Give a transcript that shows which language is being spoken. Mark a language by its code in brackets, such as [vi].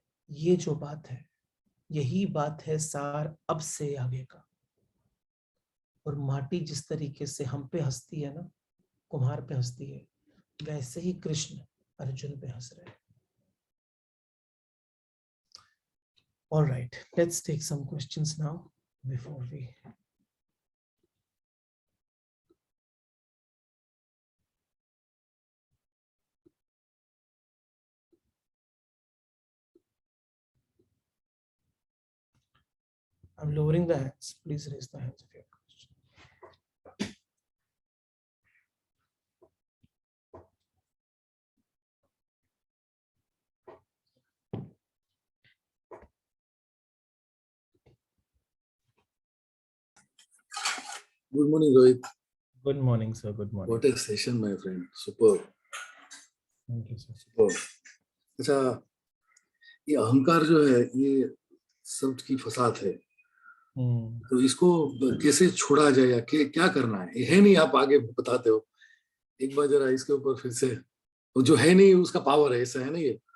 [hi] ये जो बात है, यही बात है सार अब से आगे का। और माटी जिस तरीके से हम पे हंसती है ना, कुम्हार पे हंसती है, वैसे ही कृष्ण अर्जुन पे हंस रहे हैं। [en] All right, let's take some questions now before we. I'm lowering the hands. Please raise the hands if you have a question. Good morning, Rohit. Good morning, sir. Good morning. What a session, my friend. Superb. Thank you, sir. Superb. [hi] अच्छा, ये अहंकार जो है ये सब की फसाद है। तो इसको कैसे छोड़ा जाए या क्या करना है? ये है नहीं, आप आगे बताते हो। एक बार जरा इसके ऊपर फिर से, वो जो है नहीं उसका पावर है, ऐसा है ना ये।